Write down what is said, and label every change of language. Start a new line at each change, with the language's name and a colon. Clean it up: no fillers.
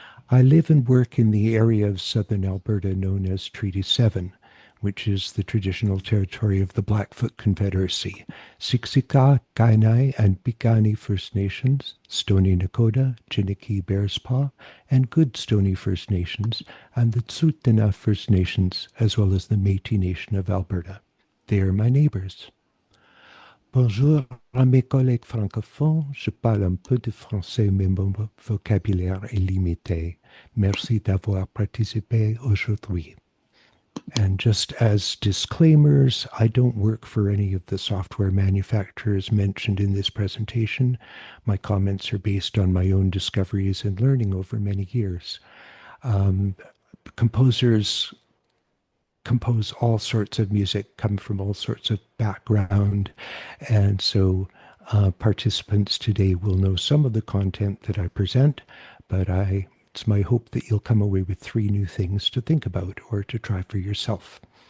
English: I live and work in the area of southern Alberta known as Treaty 7, which is the traditional territory of the Blackfoot Confederacy, Siksika, Kainai, and Piikani First Nations, Stoney Nakoda, Chiniki Bearspaw, and Good Stoney First Nations, and the Tsuut'ina First Nations, as well as the Métis Nation of Alberta. They are my neighbors.
French: Bonjour à mes collègues francophones. Je parle un peu de français, mais mon vocabulaire est limité. Merci d'avoir participé aujourd'hui.
English: And just as disclaimers, I don't work for any of the software manufacturers mentioned in this presentation. My comments are based on my own discoveries and learning over many years. Composers compose all sorts of music, come from all sorts of background, and so participants today will know some of the content that I present, but it's my hope that you'll come away with 3 new things to think about or to try for yourself.